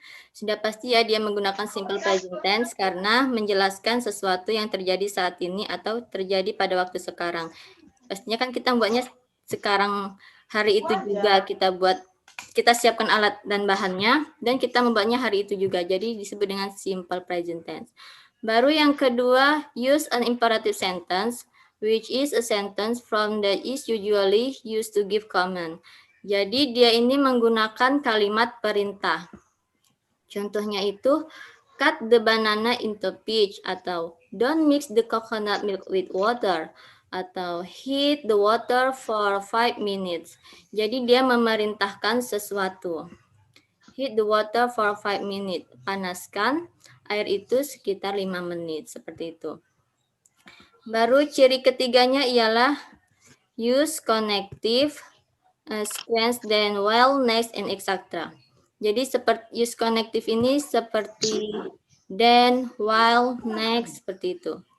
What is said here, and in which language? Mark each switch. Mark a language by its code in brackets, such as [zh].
[id] Sudah pasti ya dia menggunakan simple present tense karena menjelaskan sesuatu yang terjadi saat ini atau terjadi pada waktu sekarang. Pastinya kan kita buatnya sekarang hari itu juga kita siapkan alat dan bahannya dan kita membuatnya hari itu juga. Jadi disebut dengan simple present tense. Baru yang kedua, [en] use an imperative sentence which is a sentence from that is usually used to give command. [id] Jadi dia ini menggunakan kalimat perintah. Contohnya itu [en] cut the banana into pitch, atau don't mix the coconut milk with water, atau heat the water for 5 minutes. [id] Jadi dia memerintahkan sesuatu. [en] Heat the water for 5 minutes. [id] Panaskan air itu sekitar 5 menit, seperti itu. Baru ciri ketiganya ialah [en] use connective, sequence, then while, next, and etc. [id] Jadi seperti use connective ini seperti then, while, next, seperti itu.